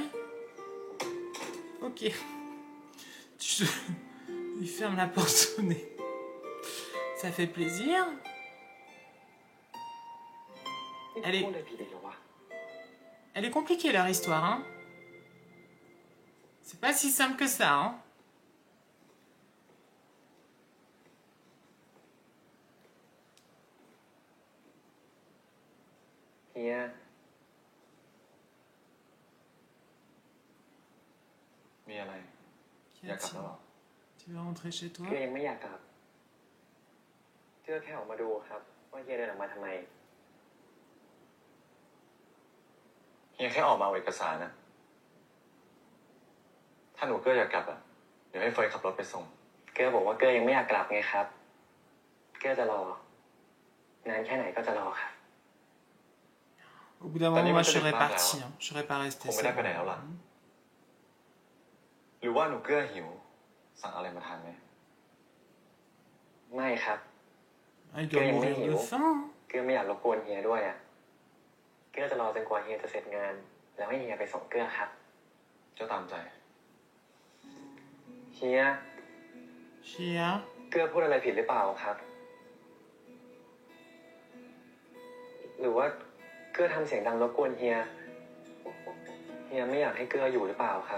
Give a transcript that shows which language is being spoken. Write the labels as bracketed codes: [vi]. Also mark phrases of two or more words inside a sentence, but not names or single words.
[fr] Ok. Il ferme la porte au nez. Ça fait plaisir. Elle est compliquée leur histoire, hein. C'est pas si simple que ça, hein. [th] เฮีย มีอะไร [fr] Qu'y [th] อยากกลับแล้ว [fr] a-t-il? [th] เหรอ [fr] Tu veux rentrer chez toi? [th] เกื้อยังไม่อยากกลับ เกื้อแค่ออกมาดูครับ ว่าเฮียเดินออกมาทำไม เฮียแค่ออกมาเอาเอกสารนะ ถ้าหนูเกื้ออยากกลับอะเดี๋ยวให้เฟยขับรถไปส่ง เกื้อบอกว่าเกื้อยังไม่อยากกลับไงครับ เกื้อจะรอ นานแค่ไหนก็จะรอครับ [fr] Au bout d'un moment, moi, je serais partie. Hein. Je serais pas restée. [th] ผมไม่ได้ไปไหนแล้วล่ะ หรือว่าหนูเกื้อหิว สั่งอะไรมาทานไหม ไม่ครับ [fr] Ah, il doit mourir de faim. [th] เกื้อไม่อยากรบกวนเฮียด้วยอ่ะ เกื้อจะรอจนกว่าเฮียจะเสร็จงาน แล้วให้เฮียไปส่งเกื้อครับ เจ้าตามใจ เฮีย [fr] Chia. [th] เกื้อพูดอะไรผิดหรือเปล่าครับ หรือว่าเกื้อทำเสียงดังรบกวนเฮีย เฮียไม่อยากให้เกื้ออยู่หรือเปล่าครับ